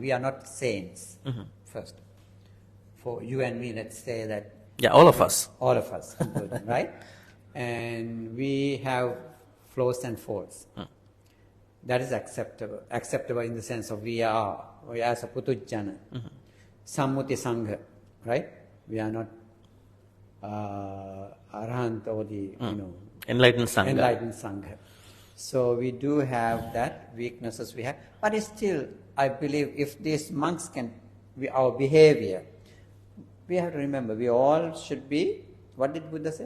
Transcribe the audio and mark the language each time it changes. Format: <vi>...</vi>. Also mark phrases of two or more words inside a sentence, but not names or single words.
<en>We are not saints. First, for you and me, let's say that. Yeah, all of us. All of us, including, right? And we have flaws and faults. That is acceptable. Acceptable in the sense of we are as a putujjana.</en> <pi>Sammuti Sangha,</pi> <en>right? We are not Arahant or the, Enlightened Sangha. Enlightened Sangha. So we do have that weaknesses we have, but it's still, I believe, if these monks can, our behavior, we have to remember, we all should be, what did Buddha say?</en>